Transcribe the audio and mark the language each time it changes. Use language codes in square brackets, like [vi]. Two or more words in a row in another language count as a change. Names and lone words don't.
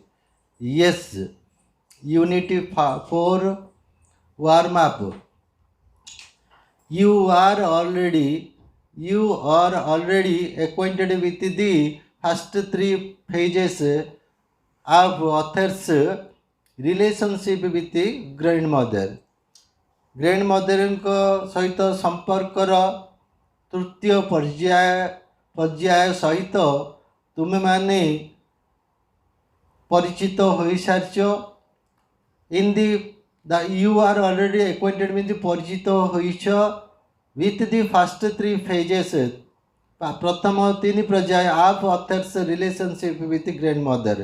[en] Yes, Unity 4 warm up. You are already acquainted with the first three phases of author's relationship with the grandmother. [or] ଗ୍ରାଣ୍ଡମଦରଙ୍କ ସହିତ ସମ୍ପର୍କର ତୃତୀୟ ପର୍ଯ୍ୟାୟ ସହିତ ତୁମେମାନେ ପରିଚିତ ହୋଇସାରିଛ। [en] in the you are already acquainted means [or] ପରିଚିତ ହୋଇଛ [en] with the first three phases, [or] ପ୍ରଥମ ତିନି ପର୍ଯ୍ୟାୟ [en] of author's relationship with grandmother.